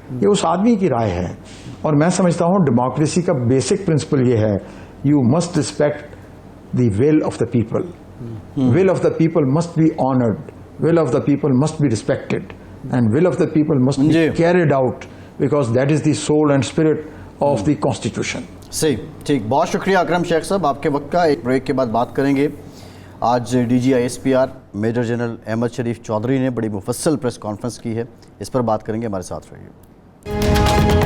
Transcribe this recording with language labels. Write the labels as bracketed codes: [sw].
[ur] یہ اس آدمی کی رائے ہے. اور میں سمجھتا ہوں ڈیموکریسی کا بیسک پرنسپل یہ ہے، [en] You must respect the will of the people. Will of the people must be honoured, will of the people must be respected, and will of the people must be carried out, because that is the soul and spirit of the constitution. [ur] صحیح، ٹھیک. بہت شکریہ اکرم شیخ صاحب آپ کے وقت کا. ایک بریک کے بعد بات کریں گے. آج D جی I S P R major general Ahmad شریف چودھری نے بڑی مفصل پریس کانفرنس کی ہے، اس پر بات کریں گے. ہمارے ساتھ رہیے.